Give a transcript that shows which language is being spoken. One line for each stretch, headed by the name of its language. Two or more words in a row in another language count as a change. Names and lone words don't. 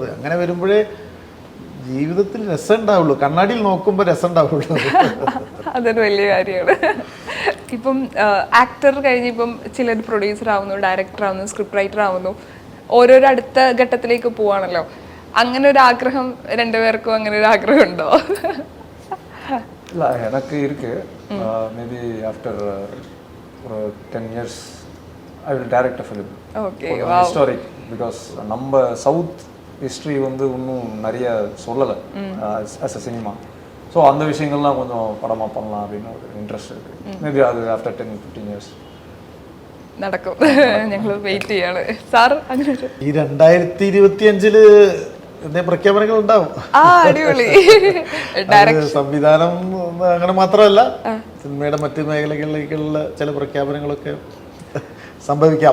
Malayalam: അങ്ങനെ വരുമ്പോഴേ ജീവിതത്തിൽ രസം ഉണ്ടാവുള്ളൂ, കണ്ണാടിയിൽ നോക്കുമ്പോൾ രസം ഉണ്ടാവുള്ളൂ. അതൊരു വലിയ കാര്യമാണ്. ഇപ്പം ആക്ടർ കഴിഞ്ഞ് ഇപ്പം ചിലർ പ്രൊഡ്യൂസർ ആവുന്നു, ഡയറക്ടർ ആവുന്നു,
English: script writer
Malayalam: ആവുന്നു, ഓരോരോ അടുത്ത ഘട്ടത്തിലേക്ക് പോവാണല്ലോ. അങ്ങനെ ഒരു ആഗ്രഹം രണ്ടുപേർക്കും അങ്ങനെ ഒരു ആഗ്രഹം ഉണ്ടോ?
Tamil: இல்லை, எனக்கு இருக்கு.
English: maybe after ஒரு 10 years I will direct a film.
Tamil: ஓகே, ஹிஸ்டாரிக். பிகாஸ் நம்ம
English: south history
Tamil: வந்து இன்னும் நிறைய சொல்லலை
English: as a cinema.
Tamil: ஸோ அந்த விஷயங்கள்லாம் கொஞ்சம் படமாக பண்ணலாம் அப்படின்னு ஒரு இன்ட்ரெஸ்ட் இருக்குது. மேபி அது
English: after 10-15 years
Malayalam: നടക്കും. ഞങ്ങൾ വെയിറ്റ് ചെയ്യാണ് സാർ. അങ്ങനെ ഈ 2025 പ്രഖ്യാപനങ്ങൾ ഉണ്ടാവും. അടിപൊളി. സംവിധാനം അങ്ങനെ മാത്രമല്ല, സിനിമയുടെ മറ്റു മേഖലകളിലേക്കുള്ള ചില പ്രഖ്യാപനങ്ങളൊക്കെ സംഭവിക്കാം.